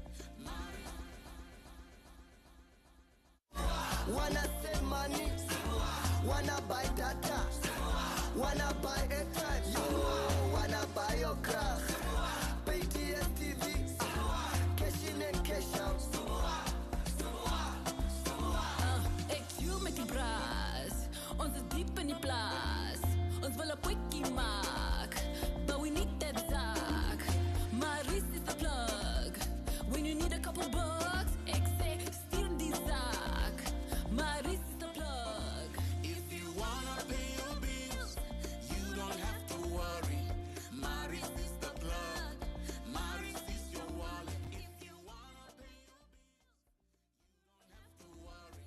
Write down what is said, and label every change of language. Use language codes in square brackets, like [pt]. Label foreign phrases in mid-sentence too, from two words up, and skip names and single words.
[en] Wanna save money, wanna buy data, wanna buy airtime, you wanna buy your car, pay DSTV, cash in and cash out. [af] EQ met die braas, ons is diep in die plaas, ons wil 'n quickie maak, [en] but we need that zaak. MARIS is the plug, when you need a couple bucks, [af] ek sê stuur die zaak. [en] MARIS is the plug. If you wanna pay your bills, you don't have to worry. MARIS is the plug. MARIS is your wallet. If you wanna pay your bills, you don't have to worry.